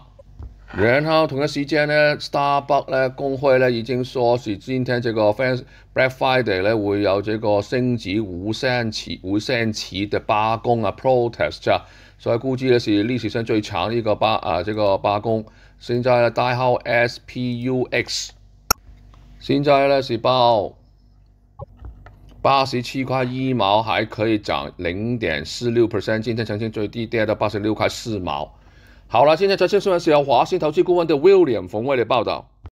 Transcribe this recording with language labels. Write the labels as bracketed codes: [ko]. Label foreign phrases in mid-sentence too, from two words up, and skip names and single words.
[zh] 然後同一時間呢 ，Starbucks 呢工會呢已經說是今天這個 Black Friday 呢會有這個升級無限期的罷工protest 啊，所以估計呢是歷史上最長一個這個罷工。現在呢代號 SPUX， 現在呢是報87塊1毛，還可以漲0.46%，今天曾經最低跌到 86塊4毛。好了，现在财经新闻是由华信投资顾问的 William 冯为你报道。